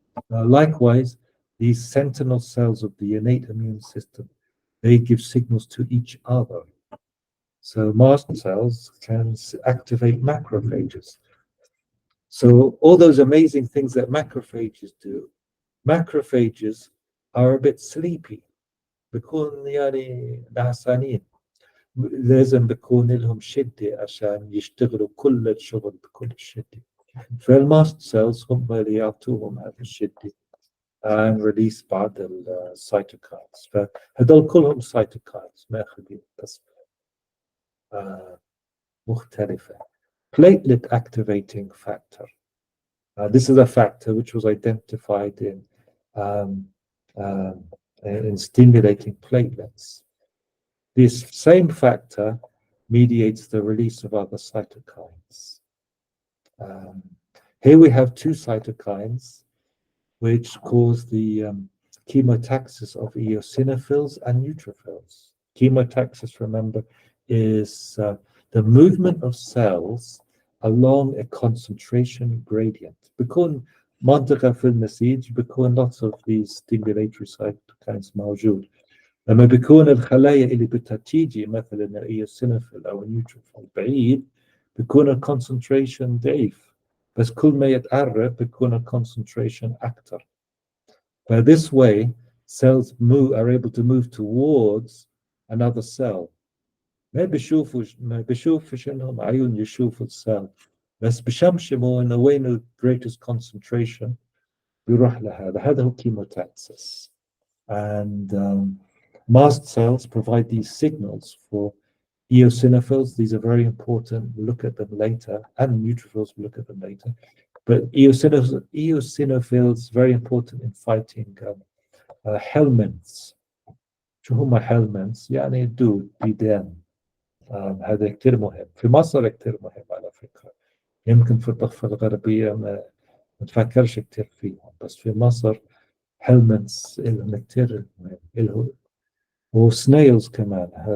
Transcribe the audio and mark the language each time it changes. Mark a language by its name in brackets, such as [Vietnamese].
[English] Likewise, these sentinel cells of the innate immune system, they give signals to each other. So mast cells can activate macrophages. So all those amazing things that macrophages do, macrophages are a bit sleepy. [Arabic] بيكون يعني نعسانين. لازم بيكون لهم شدة عشان يشتغلوا كل الشغل بكل الشدة. فالماست سيلز هم اللي يعطوهم هذه الشدة [English] and release [Arabic] بعض السيتوكاينز. فهذول كلهم سيتوكاينز ماخذين تصفية مختلفة. [English] Platelet activating factor. This is a factor which was identified in stimulating platelets. This same factor mediates the release of other cytokines. Here we have two cytokines which cause the chemotaxis of eosinophils and neutrophils. Chemotaxis, remember, is the movement of cells along a concentration gradient. [Arabic] بيكون منطقة في النسيج بيكون [English] lots of these stimulatory cytokines [Arabic] موجود. لما بيكون الخلايا اللي بتتيجي مثلا الايوسينوفيل او النيوتروفيل بعيد بيكون الكونسنتريشن ضعيف، بس كل ما يتقرب بيكون الكونسنتريشن أكثر. [English] By this way, cells are able to move towards another cell. [Arabic] ما بيشوفش انهم عيون يشوفوا السيل، بس بشمشموا انه وين ال [English] greatest concentration [Arabic] بيروح لهذا. هذا هو chemotaxis. [English] And mast cells provide these signals for eosinophils. These are very important. We'll look at them later. And neutrophils, we'll look at them later. But eosinophils very important in fighting helminths. [Arabic] شو هم helminths؟ يعني دود ديدان. هذا كتير مهم. في مصر كتير مهم على فكرة. يمكن في الضفة الغربية ما نفكرش كتير فيهم، بس في مصر helminths إلهم كتير مهم. إلهم وسنيلز كمان.